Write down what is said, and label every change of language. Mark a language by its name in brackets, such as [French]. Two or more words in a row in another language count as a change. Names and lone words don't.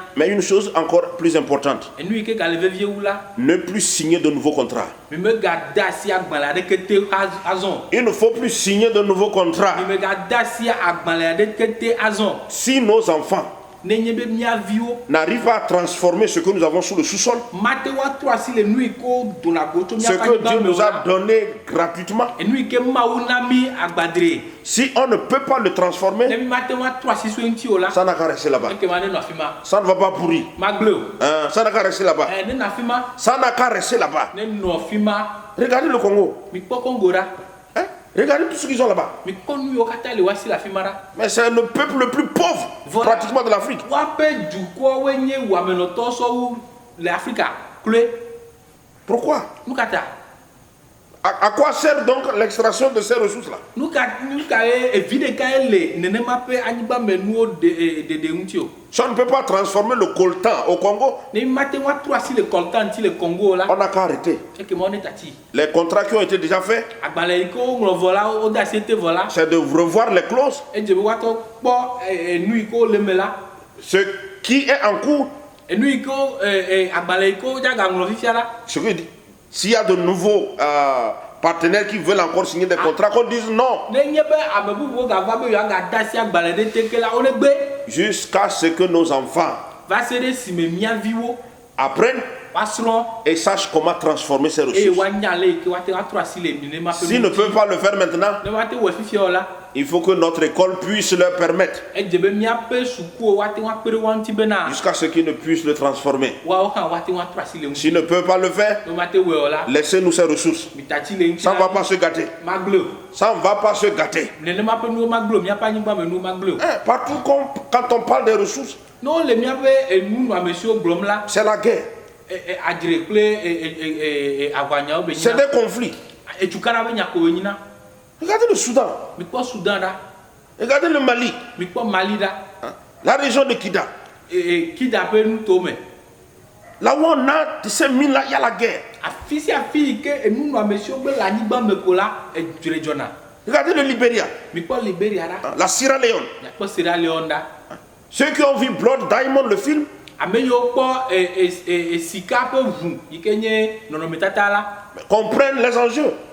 [French] Mais une chose encore plus importante, [Ewe] Enu yi ke gale vevie wu la, [French] ne plus signer de nouveaux contrats. [Ewe] mi megade asi agbalẽ aɖeke te azɔ. [French] Il ne faut plus signer de nouveaux contrats. [Ewe] Mi megade asi agbalẽ aɖeke te azɔ. [French] Si nos enfants [Ewe] Ne nye be mía viwo [French] n'arrivent pas à transformer ce que nous avons sous le sous-sol, [Ewe] mate woatrɔ asi le nu yi ke wodona go tso [French] ce [Ewe] míaƒe [French] que [Ewe] anyigba [French] Dieu [Ewe] me o [French] nous a [Ewe] la. [French] donné gratuitement, [Ewe] Enu yi ke Mawu na mi agbadre. [French] si on ne peut pas le [Ewe] Ne [French] transformer, [Ewe] mi mate woatrɔ asi so eŋuti o la. [French] ça n'a qu'à rester là-bas. [Ewe] Ekema ne nɔ afi ma. [French] Ça ne va pas pourrir. [Ewe] Magble o. [French] Hein, ça n'a qu'à rester là-bas. [Ewe] Ne nɔ afi ma. [French] Ça n'a qu'à rester là-bas. [Ewe] Ne nɔ afi ma. [French] Regardez le Congo. [Ewe] Mikpɔ Congo ɖa. Hein? [French] Regardez tout ce qu'ils ont là-bas. [Ewe] Mikpɔ nu yiwo katã le woasi le afi ma ɖa. [French] Mais c'est le peuple le plus pauvre Voilà. pratiquement de l'Afrique. [Ewe] Woaƒe dukɔwoe nye wɔamenɔtɔwo sɔwu le Afrika kloe. [French] Pourquoi? [Ewe] Nu ka ta? [French] À quoi sert donc l'extraction de ces ressources-là? [Ewe] Nu ka ye evi ɖeka ye le nenema ƒe anyigba me nuwo ɖeɖe ŋuti o. [French] Si on ne peut pas transformer le coltan au Congo, [Ewe] Ne mi mate woatrɔ asi le kɔlta ŋuti le Congo o la. [French] on n'a qu'à arrêter. [Ewe] Ekema wo ne tati. [French] Les contrats qui ont été déjà faits, [Ewe] Agbalẽ yi ke woŋlɔ vɔ la wode asi ete vɔ la. [French] c'est de revoir les clauses. [Ewe] Edze be woatɔ kpɔ nu yi ke wole me la. [French] Ce qui est en cours, [Ewe] Enu yi ke agbalẽ yi ke wodzaga ŋlɔ fifia la. [French] ce que dit. S'il y a de nouveaux partenaires qui veulent encore signer des contrats, qu'on dise non, [Ewe] Ne nye be ame bubuwo gava be yewoagade asi agbalẽ ɖe te ke la wo ne gbe. [French] jusqu'à ce que nos enfants [Ewe] Va se ɖe esime mía viwo [French] apprennent [Ewe] woasrɔ̃ [French] et sachent comment transformer ces [Ewe] eye [French] ressources. [Ewe] woanya le yi ke woate woatrɔ asi le nenema ƒe [French] S'ils ne peuvent pas le faire maintenant, [Ewe] ne woate wɔ fifia o la. [French] il faut que notre école puisse leur permettre, [Ewe] Edze be míaƒe sukuwo woate woakpe ɖe woa ŋuti bena [French] jusqu'à ce qu'ils ne puissent le transformer. [Ewe] woawo hã woate woatrɔ asi le ŋuti. [French] S'ils ne peuvent pas le faire, [Ewe] Ne womate wɔe o la. [French] laissez-nous ces ressources. [Ewe] Mitati le ŋuti [French] Ça ne va [Ewe] la. [French] pas se gâter. [Ewe] Magble o. [French] Ça ne va pas se gâter. [Ewe] Nenema ƒe nuwo magble o. Míaƒe anyigba me nuwo magble o. [French] Hein, partout quand on parle des ressources, [Ewe] Ne wole míaƒe nunɔamesiwo gblɔm la, [French] c'est la guerre. [Ewe] adzre kple aʋanyawo be [French] C'est [Ewe] nyina. [French] des conflits. [Ewe] Etukana be nya ko wo nyina. [French] Regardez le Soudan. [Ewe] Mikpɔ Sudan ɖa. [French] Regardez le Mali. [Ewe] Mikpɔ Mali ɖa. [French] Hein, la région de Kida. [Ewe] Kida ƒe nuto me. [French] Là où on a ces mines-là, il y a la guerre. Regardez le Libéria, la Sierra Leone. Ceux qui ont vu Blood Diamond, le film, comprennent les enjeux.